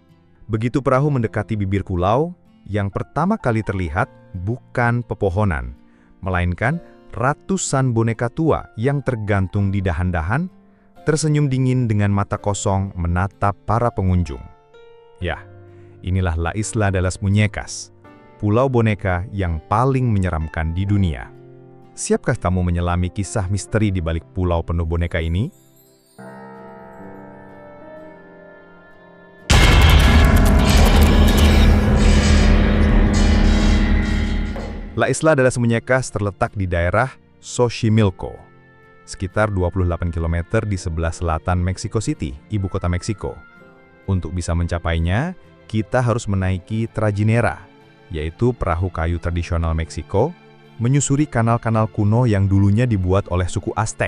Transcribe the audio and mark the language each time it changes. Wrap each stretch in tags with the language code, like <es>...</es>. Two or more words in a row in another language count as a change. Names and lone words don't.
<id>Begitu perahu mendekati bibir pulau, yang pertama kali terlihat bukan pepohonan, melainkan ratusan boneka tua yang tergantung di dahan-dahan, tersenyum dingin dengan mata kosong menatap para pengunjung. Ya, inilah La Isla de las Muñecas, pulau boneka yang paling menyeramkan di dunia. Siapkah kamu menyelami kisah misteri di balik pulau penuh boneka ini? La Isla de las Muñecas terletak di daerah Xochimilco, sekitar 28 km di sebelah selatan Mexico City, ibu kota Meksiko. Untuk bisa mencapainya, kita harus menaiki trajinera, yaitu perahu kayu tradisional Meksiko, menyusuri kanal-kanal kuno yang dulunya dibuat oleh suku Aztec.</id>